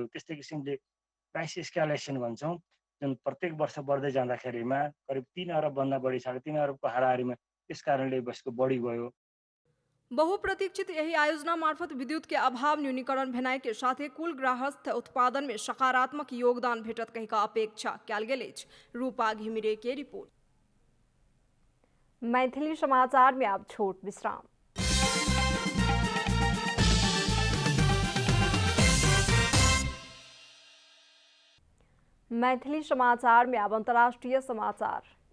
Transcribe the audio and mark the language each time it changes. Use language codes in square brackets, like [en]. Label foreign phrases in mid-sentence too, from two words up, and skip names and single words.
[ne] त्यस्तै किसिमले [en] price escalation [ne] भन्छौँ, जुन प्रत्येक वर्ष बढ्दै जाँदाखेरिमा करिब 3 अरब भन्दा बढी, 3.5 अरबको हाराहारीमा त्यस कारणले यसको बढी गयो। [mai] बहुप्रतीक्षित यही आयोजना मार्फत विद्युत के अभाव न्यूनीकरण भेनाइ के साथे कुल गृहस्थ उत्पादन में सकारात्मक योगदान भेटत कहि का अपेक्षा कयल गेल अछि। रूपा घिमिरे के रिपोर्ट। मैथिली समाचार में अब छोट विश्राम। मैथिली समाचार में अब अंतर्राष्ट्रीय समाचार।